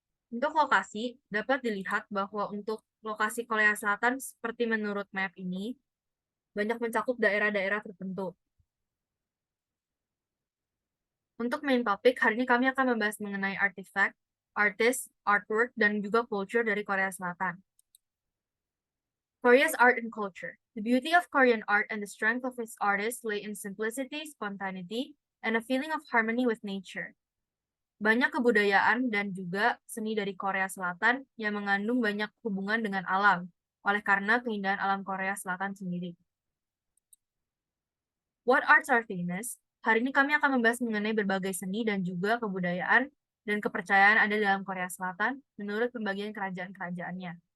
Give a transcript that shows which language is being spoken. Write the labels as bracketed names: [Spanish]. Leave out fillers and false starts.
[Indonesian] Untuk lokasi, dapat dilihat bahwa untuk lokasi Korea Selatan seperti menurut map ini, banyak mencakup daerah-daerah tertentu. Untuk main topik, hari ini kami akan membahas mengenai artifact, artist, artwork, dan juga culture dari Korea Selatan. [English] Korea's art and culture. The beauty of Korean art and the strength of its artists lay in simplicity, spontaneity, and a feeling of harmony with nature. [Indonesian] Banyak kebudayaan dan juga seni dari Korea Selatan yang mengandung banyak hubungan dengan alam, oleh karena keindahan alam Korea Selatan sendiri. [English] What arts are famous? [Indonesian] Hari ini kami akan membahas mengenai berbagai seni dan juga kebudayaan dan kepercayaan ada dalam Korea Selatan menurut pembagian kerajaan-kerajaannya.